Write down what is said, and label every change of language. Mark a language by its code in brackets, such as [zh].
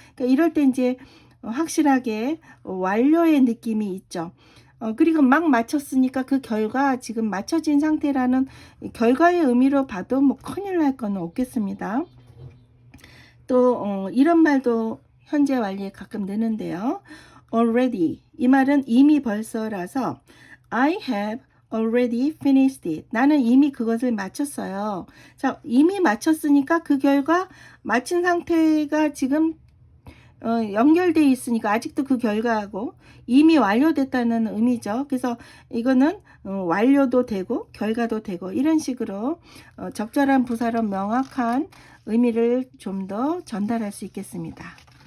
[ko] 그러니까 이럴 때 이제 확실하게 완료의 느낌이 있죠. 그리고 막 맞췄으니까 그 결과 지금 맞춰진 상태라는 결과의 의미로 봐도 뭐 큰일 날 건 없겠습니다. 또 이런 말도 현재 완료에 가끔 넣는데요. [en] already [ko] 이 말은 이미 벌써라서 [en] I have already finished it. [ko] 나는 이미 그것을 마쳤어요. 자, 이미 마쳤으니까 그 결과 마친 상태가 지금 연결되어 있으니까 아직도 그 결과하고 이미 완료됐다는 의미죠. 그래서 이거는 완료도 되고 결과도 되고 이런 식으로 적절한 부사로 명확한 의미를 좀 더 전달할 수 있겠습니다.